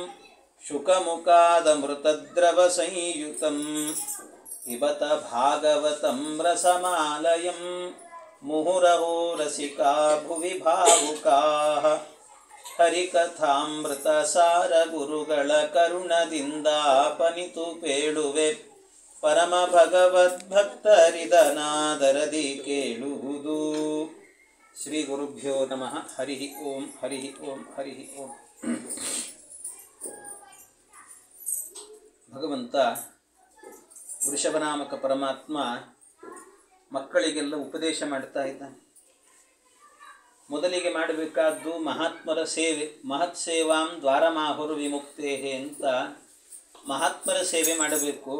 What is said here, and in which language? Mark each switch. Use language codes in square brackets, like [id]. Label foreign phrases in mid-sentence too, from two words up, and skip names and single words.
[sa] ಶುಕಮುಖಾದಮೃತದ್ರವಸಂಯುತಂ ಪಿಬತ ಭಾಗವತಂ ರಸಮಾಲಯಂ ಮುಹುರಹೋ ರಸಿಕಾ ಭುವಿ ಭಾವುಕಾಃ [kn] ಹರಿಕಥಾಮೃತಸಾರ ಗುರುಗಳ ಕರುಣದಿಂದಾಪನಿತು ಪೇಳುವೆ ಪರಮ ಭಗವದ್ಭಕ್ತರಿದನಾದರದಿ ಕೇಳುವುದು. [sa] ಶ್ರೀ ಗುರುಭ್ಯೋ ನಮಃ. ಹರಿ ಓಂ ಹರಿ ಓಂ ಹರಿ ಓಂ. [kn] ಭಗವಂತ ವೃಷಭನಾಮಕ ಪರಮಾತ್ಮ ಮಕ್ಕಳಿಗೆಲ್ಲ ಉಪದೇಶ ಮಾಡ್ತಾ ಇದ್ದಾನೆ. ಮೊದಲಿಗೆ ಮಾಡಬೇಕಾದ್ದು ಮಹಾತ್ಮರ ಸೇವೆ. [sa] ಮಹತ್ ಸೇವಾಂ ದ್ವಾರಮಾಹುರು ವಿಮುಕ್ತೇಹೆ [kn] ಅಂತ ಮಹಾತ್ಮರ ಸೇವೆ ಮಾಡಬೇಕು.